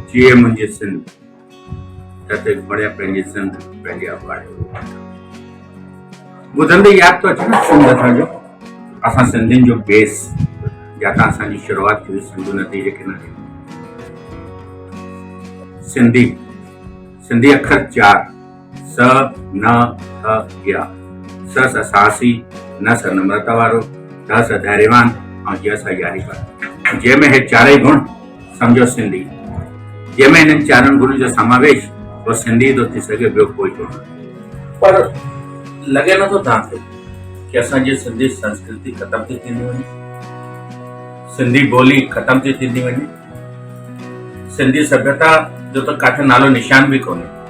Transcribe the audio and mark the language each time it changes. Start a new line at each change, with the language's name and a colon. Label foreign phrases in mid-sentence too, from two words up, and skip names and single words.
Sindhi: जिए मुंहिंजी सिंध जिते बढ़िया पंहिंजी सिंध पंहिंजी आबादी ॿुधंदे यादि थो अचे न सिंध असांजो असां सिंधियुनि जो बेस जितां असांजी शुरूआत थी सिंधू नदी जे किनारे सिंधी सिंधी अखर 4 स न थ या स साहसी न स नम्रता वारो ध स धैर्यवान ऐं य स यारी वारो जंहिंमें हे चारई गुण समझो सिंधी जंहिंमें हिननि चारनि गुण जो समावेश वो सिंधी थो थी सघे ॿियो कोई गुण पर लॻे नथो तव्हांखे कि असांजी सिंधी संस्कृति ख़तम थी थींदी वञे सिंधी ॿोली ख़तम थी थींदी वञे सिंधी सभ्यता जो त काथे नालो निशान बि कोन्हे